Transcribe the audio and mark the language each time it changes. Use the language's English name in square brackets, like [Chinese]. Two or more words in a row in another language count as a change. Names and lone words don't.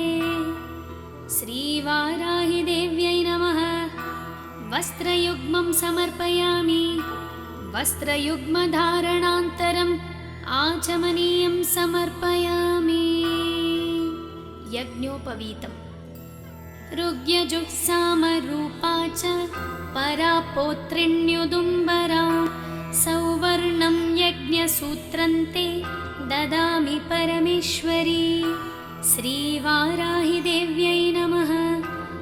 [Sanskrit] శ్రీవారాహి దేవ్యై నమః వస్త్రయుగ్మం సమర్పయామి. వస్త్రయుగ్మధారణాంతరం ఆచమనీయం సమర్పయామి. యజ్ఞోపవీతం. ऋग्यजुःसामरूपा च परा पौत्रिण्युदुम्बरा सौवर्णं यज्ञसूत्रन्ते ददामि परमेश्वरी. श्रीवाराहि देव्यै नमः.